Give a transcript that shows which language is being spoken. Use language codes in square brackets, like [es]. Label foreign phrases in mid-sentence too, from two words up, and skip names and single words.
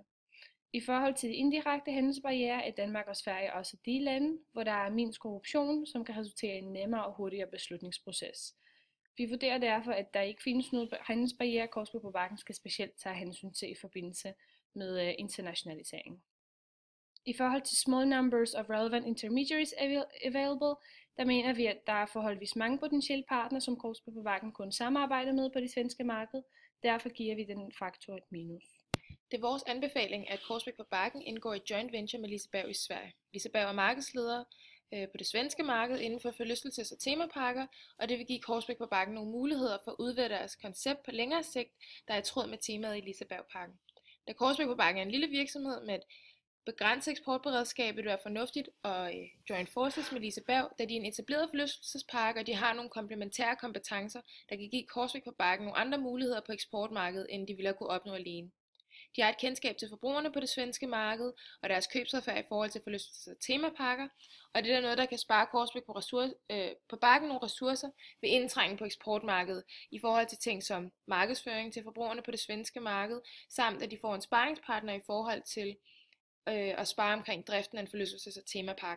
[da] I forhold til de indirekte handelsbarriere er Danmark og Sverige også de lande, hvor der er mindst korruption, som kan resultere i en nemmere og hurtigere beslutningsproces. Vi vurderer derfor, at der ikke findes noget handelsbarriere, Korsbæk på Bakken skal specielt tage hensyn til i forbindelse med internationalisering. I forhold til [en] small numbers of relevant intermediaries available, [da] der mener vi, at der er forholdsvis mange potentielle partnere, som Korsbæk på Bakken kun samarbejder med på det svenske marked. Derfor giver vi den faktor et minus. Det er vores anbefaling, at Korsbæk på Bakken indgår i [en] joint venture [da] med Liseberg i Sverige. Liseberg er markedsleder på det svenske marked inden for forlystelses- og temaparker, og det vil give Korsbæk på Bakken nogle muligheder for at udvide deres koncept på længere sigt, der er i tråd med temaet i Lisebergparken. Da Korsbæk på Bakken er en lille virksomhed med et begrænset eksportberedskab, vil det være fornuftigt at [en] join forces [da] med Liseberg, da de er en etableret forlystelsespark, og de har nogle komplementære kompetencer, der kan give Korsbæk på Bakken nogle andre muligheder på eksportmarkedet, end de ville have kunne opnå alene. De har et kendskab til forbrugerne på det svenske marked og deres købsadfærd i forhold til forlystelses- og temaparker, og det er noget, der kan spare Korsbæk på Bakken nogle ressourcer ved indtrængen på eksportmarkedet i forhold til ting som markedsføring til forbrugerne på det svenske marked, samt at de får en sparringspartner i forhold til at spare omkring driften af en forlystelses- og temapark.